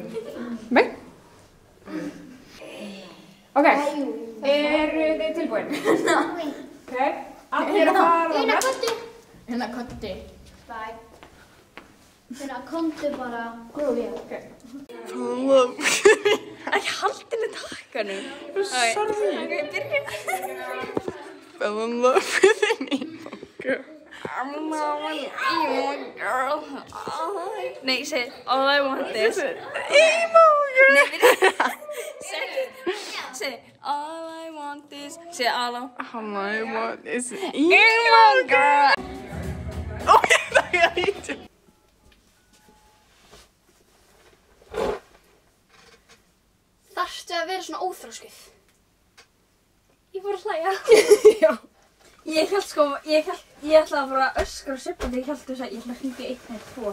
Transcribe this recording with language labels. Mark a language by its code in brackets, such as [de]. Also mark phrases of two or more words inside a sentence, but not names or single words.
[is] Nei. Ok, eru þið tilbúin? Ok, allir að fara Una, komdu. Hérna, kotti. Bæ. Una, komdu bara. Ok. Ekki haldinni takkanum. Sorry. Ok, byrja. [en] Fell in love with an emo girl. I'm not an emo girl. Nei, say all I want is emo girl. [is] Nei, byrja. [en] Say all I want is. Say all I want is emo girl. [is] Oh, það er eitthvað. Þarftu að vera svona óþroskuð? Ég fór að hlæja. Já. Ég ætlaði að fara að öskra og Sibba þegar ég held þess að ég ætlaði að hringja 1 eða 2.